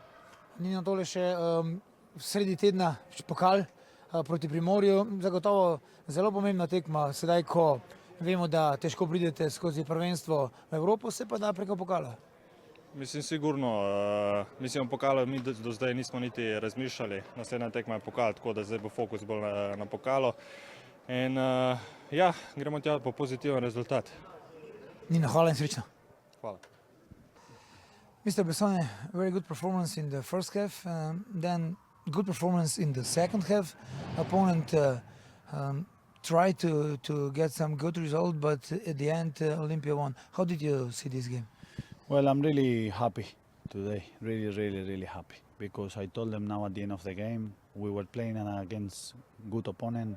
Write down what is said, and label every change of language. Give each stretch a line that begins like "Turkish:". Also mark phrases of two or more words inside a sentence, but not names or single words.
Slovenian: Nino, tole še sredi tedna pokal proti Primorju, zagotovo zelo pomembna tekma, sedaj ko vemo, da težko pridete skozi prvenstvo v Evropo, se pa da preko pokala. Mislim, sigurno. Mislim, o pokalu mi do zdaj nismo niti razmišljali. Naslednja tekma je pokal, tako da zdaj bo fokus bolj na pokalu. In ja, gremo tja po pozitiven rezultat. Nina, hvala in srečno. Hvala.
English: Mr. Bessone, very good performance in the first half, then good performance in the second half. Opponent tried to get some good result, but at the end Olympia won. How did you see this game? Well, I'm really happy today, really happy, because I told them now at the end of the game, we were playing against good opponent.